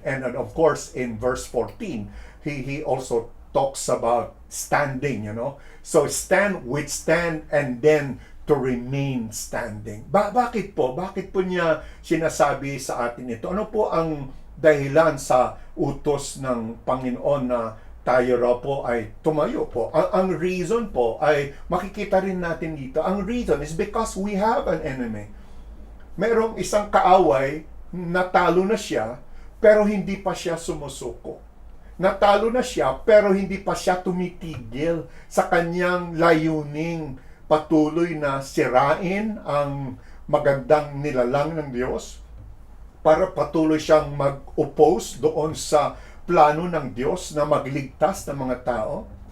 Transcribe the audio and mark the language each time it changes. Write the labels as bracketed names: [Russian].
[English] And of course, in verse 14, he also talks about standing, So stand, withstand, and then to remain standing. [Filipino] Bakit po? Bakit po niya sinasabi sa atin ito? Ano po ang dahilan sa utos ng Panginoon na tayo raw po ay tumayo po? Ang reason po ay makikita rin natin dito. [English] Ang reason is because we have an enemy. [Filipino] Merong isang kaaway, natalo na siya, pero hindi pa siya sumusuko. Natalo na siya, pero hindi pa siya tumitigil sa kanyang layuning patuloy na sirain ang magandang nilalang ng Diyos, para patuloy siyang mag-oppose doon sa plano ng Diyos na magligtas ng mga tao.